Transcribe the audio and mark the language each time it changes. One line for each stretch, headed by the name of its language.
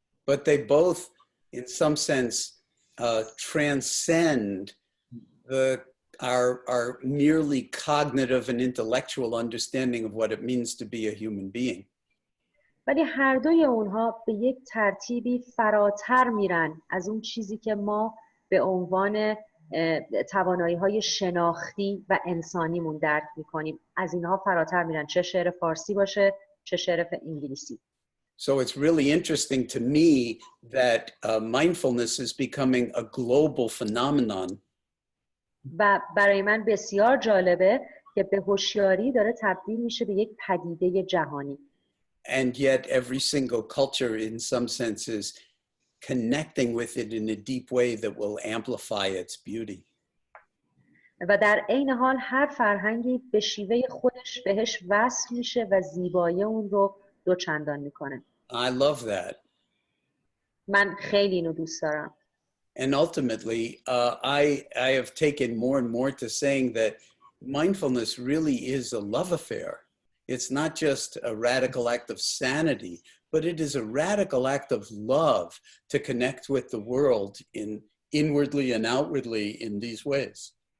English: But they both, in some sense, transcend our merely cognitive and intellectual understanding of what it means to be a human being.
Persian: ولی هر دوی اونها به یک ترتیبی فراتر میرن از اون چیزی که ما به عنوان توانایی‌های شناختی و انسانیمون درک می‌کنیم. از اینها فراتر میرن، چه شعر فارسی باشه چه شعر انگلیسی.
English: So it's really interesting to me that mindfulness is becoming a global phenomenon.
Persian: و برای من بسیار جالبه که به هوشیاری داره تبدیل میشه به یک پدیده جهانی.
English: And yet every single culture in some sense is connecting with it in a deep way that will amplify its beauty.
Persian: و در عین حال هر فرهنگی به شیوه خودش بهش وصل میشه و زیبایی اون رو دوچندان میکنه.
English: I love that.
Persian: من خیلی اینو دوست دارم.
English: And ultimately, I have taken more and more to saying that mindfulness really is a love affair. It's not just a radical act of sanity, but it is a radical act of love to connect with the world inwardly and outwardly in these ways.